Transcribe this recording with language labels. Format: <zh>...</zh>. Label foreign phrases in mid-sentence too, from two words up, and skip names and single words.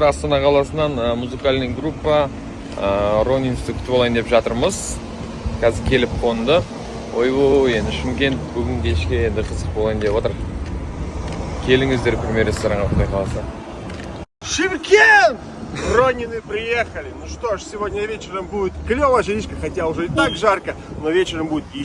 <kk>Астана қаласынан</kk> <ru>музыкальный группа</ru> <kk>Ронинсті күтіп алайын деп жатырмыз. Қазір келіп қонды. Ойбой, енді Шымкент бүгін кешке енді қызық болайын деп отыр. Келіңіздер премьер ресторанға, Құдай қаласа.</kk> <ru>Шымкент! Ронины приехали. Ну что ж, сегодня вечером будет клево, жаришка, хотя уже и так жарко, но вечером будет еще</ru>